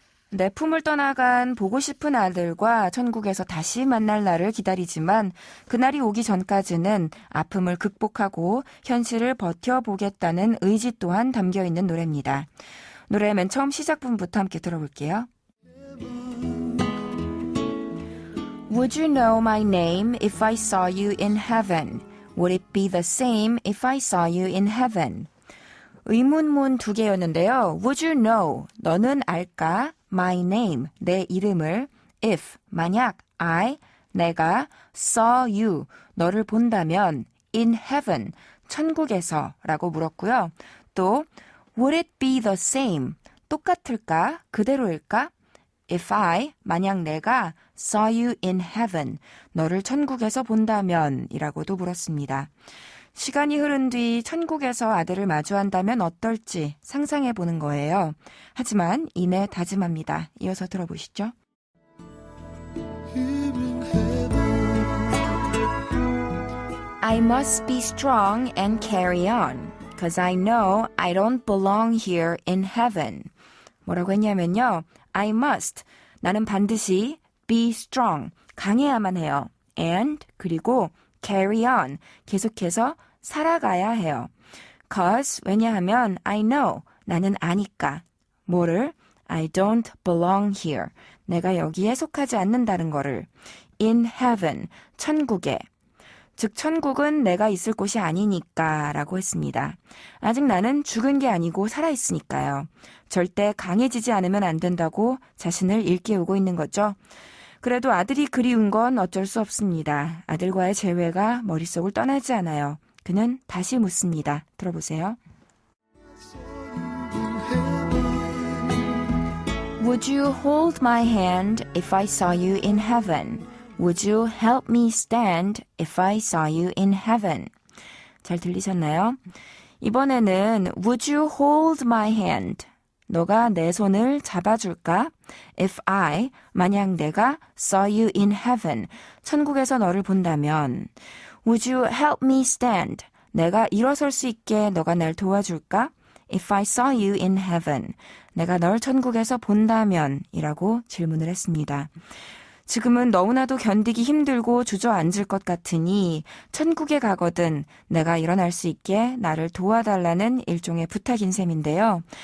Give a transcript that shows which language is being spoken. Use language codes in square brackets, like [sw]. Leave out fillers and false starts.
[ko] 내 품을 떠나간 보고 싶은 아들과 천국에서 다시 만날 날을 기다리지만 그날이 오기 전까지는 아픔을 극복하고 현실을 버텨보겠다는 의지 또한 담겨있는 노래입니다. 노래 맨 처음 시작부분부터 함께 들어볼게요. [en] Would you know my name if I saw you in heaven? Would it be the same if I saw you in heaven? [ko] 의문문 2개였는데요. [en] Would you know? [ko] 너는 알까? [en] My name, [ko] 내 이름을. If, 만약 내가 [en] saw you, [ko] 너를 본다면 [en] in heaven, [ko] 천국에서 라고 물었고요. 또 [en] Would it be the same? [ko] 똑같을까? 그대로일까? If I, 만약 내가 [en] saw you in heaven, [ko] 너를 천국에서 본다면 이라고도 물었습니다. 시간이 흐른 뒤 천국에서 아들을 마주한다면 어떨지 상상해보는 거예요. 하지만 이내 다짐합니다. 이어서 들어보시죠. [en] I must be strong and carry on, because I know I don't belong here in heaven. [ko] 뭐라고 했냐면요. [en] I must, [ko] 나는 반드시 [en] be strong, [ko] 강해야만 해요. And, 그리고 [en] carry on, [ko] 계속해서 살아가야 해요. Cause, 왜냐하면 [en] I know, [ko] 나는 아니까. 뭐를? [en] I don't belong here, [ko] 내가 여기에 속하지 않는다는 거를. [en] In heaven, [ko] 천국에. 즉 천국은 내가 있을 곳이 아니니까 라고 했습니다. 아직 나는 죽은 게 아니고 살아있으니까요. 절대 강해지지 않으면 안 된다고 자신을 일깨우고 있는 거죠. 그래도 아들이 그리운 건 어쩔 수 없습니다. 아들과의 재회가 머릿속을 떠나지 않아요. 그는 다시 묻습니다. 들어보세요. [en] Would you hold my hand if I saw you in heaven? Would you help me stand if I saw you in heaven? [ko] 잘 들리셨나요? [en] 이번에는 Would you hold my hand? [ko] 너가 내 손을 잡아줄까? [en] If I, [ko] 만약 내가 [en] saw you in heaven, [ko] 천국에서 너를 본다면 [en] Would you help me stand? [ko] 내가 일어설 수 있게 너가 날 도와줄까? [en] If I saw you in heaven, [ko] 내가 널 천국에서 본다면 이라고 질문을 했습니다. 지금은 너무나도 견디기 힘들고 주저앉을 것 같으니 천국에 가거든 내가 일어날 수 있게 나를 도와달라는 일종의 부탁인 셈인데요.